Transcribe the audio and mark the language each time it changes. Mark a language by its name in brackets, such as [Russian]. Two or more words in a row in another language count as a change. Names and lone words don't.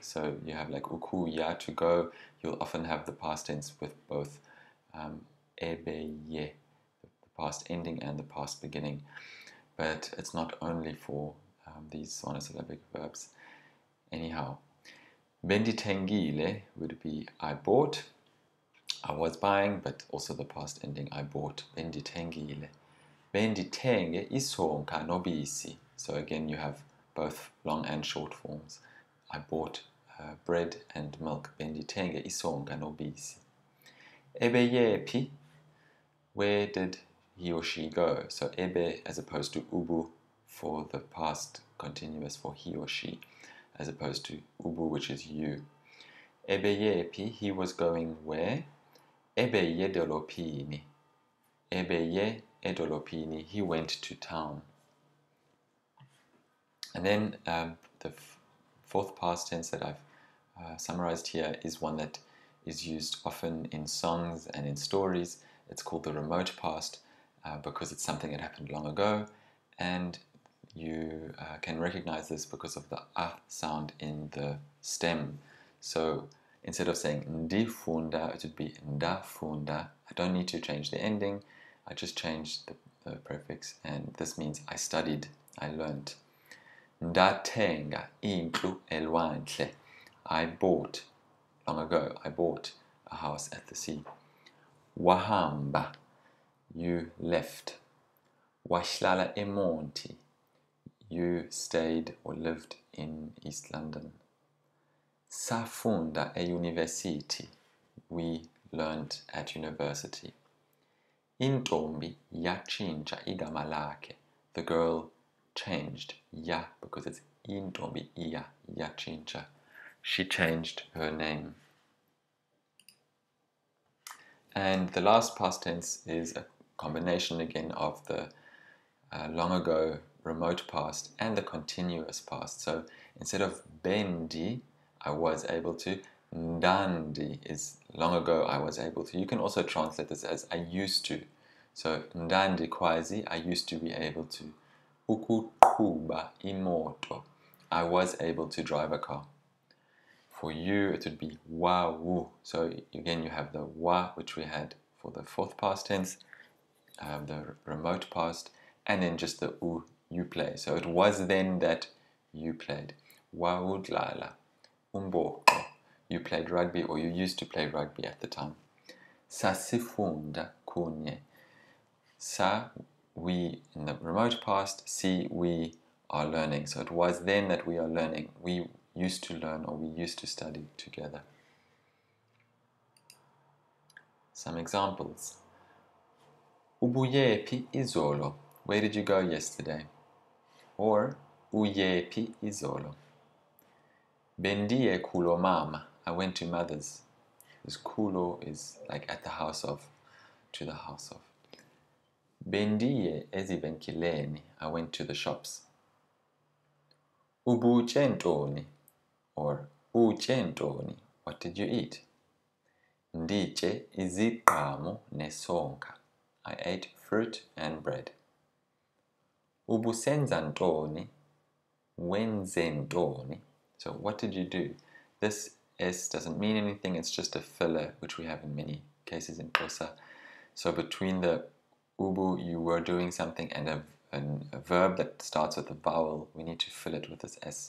[English] So you have like [Xhosa] uku, ya, [English] to go. You'll often have the past tense with both [Xhosa] ebe, ye, [English] the past ending and the past beginning. But it's not only for these monosyllabic verbs. Anyhow, benditengile would be I bought. I was buying, but also the past ending I bought. [Xhosa] Benditengile. Benditenge isonka nobisi. [English] So again, you have both long and short forms. I bought bread and milk. [Xhosa] Benditenge isonka nobisi. Ebe yepi. [English] Where did he or she go? So ebe as opposed to ubu for the past continuous for he or she, as opposed to ubu, which is you. [Xhosa] Ebe yepi, [English] he was going where? [Xhosa] Ebe ye dolopini. Ebe ye edolopini, [English] he went to town. And then the fourth past tense that I've summarized here is one that is used often in songs and in stories. It's called the remote past because it's something that happened long ago, and you can recognize this because of the sound in the stem. So instead of saying ndifunda, it would be ndafunda. I don't need to change the ending. I just changed the prefix, and this means I studied, I learned. [Xhosa] Ndathenga indlu elwandle. [English] I bought, long ago, I bought a house at the sea. Wahamba, you left. [Xhosa] Wahlala eMonti, [English] you stayed or lived in East London. [Xhosa] Safunda euniversity, [English] we learned at university. [Xhosa] Intombi yatshintsha igama lakhe, [English] the girl changed, ya, because it's [Xhosa] intombi iya, yatshintsha. [English] She changed her name. And the last past tense is a combination again of the long ago remote past and the continuous past. So instead of bendi, I was able to. Ndandi is long ago I was able to. You can also translate this as I used to. [Xhosa] So ndandi kwazi, [English] I used to be able to. [Xhosa] Ukuqhuba imoto, [English] I was able to drive a car. For you, it would be wawu. So again, you have the wa, which we had for the fourth past tense, the remote past, and then just the u, you play. So it was then that you played. [Xhosa] Wawudlala, umboko, [English] you played rugby, or you used to play rugby at the time. [Xhosa] Sasifunda kunye. [English] Sa, we, in the remote past. Si, we are learning. So it was then that we are learning. We used to learn, or we used to study together. Some examples. [Xhosa] Ubuyepi izolo. [English] Where did you go yesterday? [Xhosa] Or uyepi izolo. Bendiye kulo mama. [English] I went to mother's. This kulo is like at the house of, to the house of. [Xhosa] Bendiye ezivenkileni. [English] I went to the shops. Ubuchentoni. Or uchentoni. What did you eat? [Xhosa] Ndiche iziqhamo nesonka. [English] I ate fruit and bread. [Xhosa] Ubusenza ntoni, wenze ntoni. [English] So what did you do? This S doesn't mean anything, it's just a filler, which we have in many cases in Xhosa. So between the ubu, you were doing something, and a a verb that starts with a vowel, we need to fill it with this S.